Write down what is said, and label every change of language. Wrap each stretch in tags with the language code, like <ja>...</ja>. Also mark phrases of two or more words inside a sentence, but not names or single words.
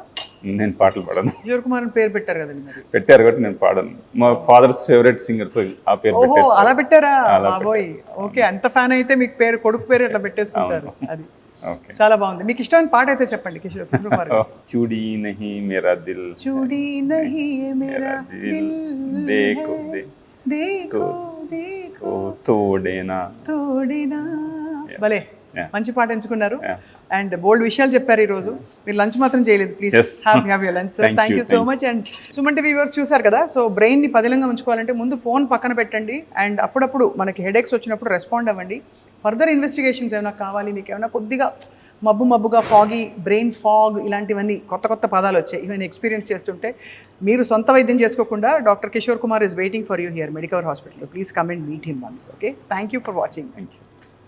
<te>నేను పాటలు పాడను. కిషోర్ కుమార్ అని పేరు పెట్టారు కదండి మరి. పెట్టారు కాబట్టి నేను పాడను. మా</te> <en>fathers favourite singer,</en> <te>సో ఆ పేరు ఓహో పెట్టేసి. అలా పెట్టారా? బాబోయ్, ఓకే. అంత ఫ్యాన్ అయితే మీకు పేరు, కొడుకు పేరు ఎట్లా పెట్టేసుకుంటారు. అది ఓకే, చాలా బాగుంది. మీకు ఇష్టమైన పాట అయితే చెప్పండి కిషోర్ కుమార్ గారు.</te> <hi>चूड़ी नहीं मेरा दिल, चूड़ी नहीं मेरा दिल, దేఖో దేఖో देखो तोड़े ना తోడేనా.</hi> <te>భలే మంచి పాట ఎంచుకున్నారు అండ్ బోల్డ్ విషయాలు చెప్పారు ఈ రోజు. మీరు లంచ్ మాత్రం చేయలేదు,</te> <en>please have your lunch sir. Thank you so much.</en> <te>అండ్ సుమన్ టీవీ వ్యూవర్స్ చూసారు కదా, సో బ్రెయిన్ని పదిలంగా ఉంచుకోవాలంటే ముందు ఫోన్ పక్కన పెట్టండి అండ్ అప్పుడప్పుడు మనకి హెడేక్స్ వచ్చినప్పుడు రెస్పాండ్ అవ్వండి.</te> <en>further investigations</en> <te>ఏమైనా కావాలి, మీకు ఏమైనా కొద్దిగా మబ్బుగా ఫాగీ,</te> <en>brain fog,</en> <te>ఇలాంటివన్నీ కొత్త పదాలు వచ్చాయి, ఇవన్నీ ఎక్స్పీరియన్స్ చేస్తుంటే మీరు సొంత వైద్యం చేసుకోకుండా డాక్టర్ కిషోర్ కుమార్</te> <en>is waiting for you here</en> <te>మెడికవర్ హాస్పిటల్.</te> <en>Please come and meet him once. Okay, thank you for watching. Thank you.</en>